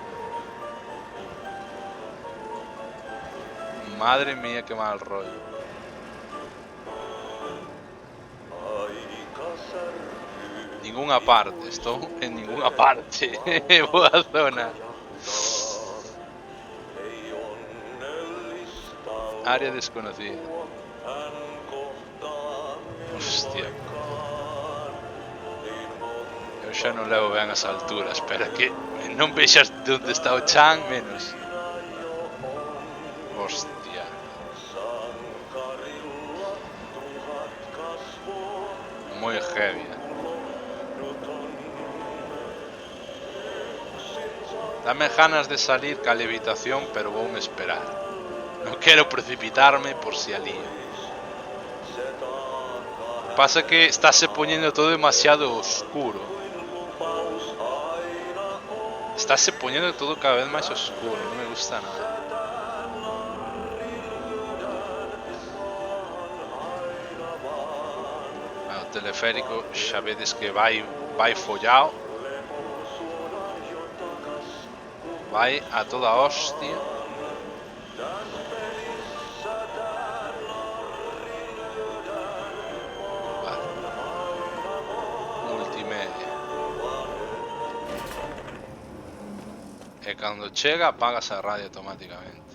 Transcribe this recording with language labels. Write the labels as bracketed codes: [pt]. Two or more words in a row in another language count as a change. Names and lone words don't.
[es] Madre mía, qué mal rollo. Ninguna parte, estoy en ninguna parte. Buena zona. Área desconocida. Hostia. [gl] Eu xa non levo ben as alturas, pero que non vexas de onde está o chan, menos. Hostia. Moi heavy. Dame ganas de salir ca levitación, pero voume esperar. [es] No quiero precipitarme por si alío. Pasa que está se poniendo todo demasiado oscuro. Está se poniendo todo cada vez más oscuro. No me gusta nada. [gl] O teleférico xa vedes que vai follado. Vai a toda hostia. E cando chega apagas a radio automáticamente.